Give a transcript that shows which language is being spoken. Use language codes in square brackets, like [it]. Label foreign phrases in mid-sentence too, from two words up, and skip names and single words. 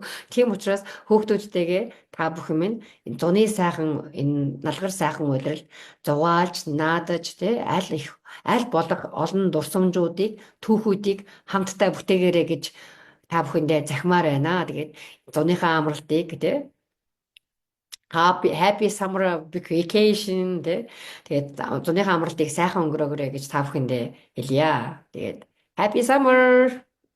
[mn] Тийм учраас хүүхдүүдтэйгээ та бүхэн минь энэ зуны сайхан энэ налгар сайхан удирал зугаалж, наадаж тий аль болох олон дурсамжуудыг, түүхүүдийг хамтдаа бүтээгээрэй гэж та бүхэндээ захимаар байна. Тэгээд зуныхаа амралтыг тий [en] happy summer vacation [mn] тэгээд зуныхаа амралтыг сайхан өнгөрөөгэй гэж та бүхэндээ хэлье. Тэгээд [en] happy summer.